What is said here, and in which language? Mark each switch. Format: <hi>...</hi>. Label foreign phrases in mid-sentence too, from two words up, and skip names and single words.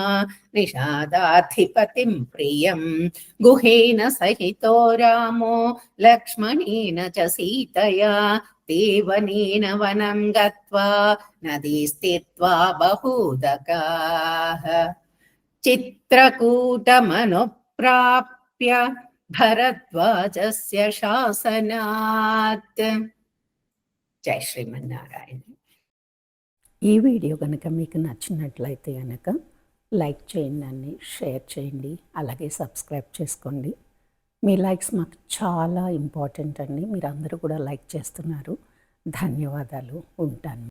<sa>निषादाधिपतिं प्रियं गुहेन सहितो रामो लक्ष्मणेन च सीतया देवनेन वनं गत्वा नदीस्थित्वा बहूदकाः चित्रकूटमनुप्राप्य भरद्वाजस्य शासनात्</sa> <te>జై శ్రీమన్నారాయణ. ఈ వీడియో కనుక మీకు నచ్చినట్లయితే కనుక లైక్ చేయండి, షేర్ చేయండి, అలాగే సబ్స్క్రైబ్ చేసుకోండి. మీ లైక్స్ మాకు చాలా ఇంపార్టెంట్ అండి. మీరు అందరూ కూడా లైక్ చేస్తున్నారు. ధన్యవాదాలు. ఉంటాను.</te>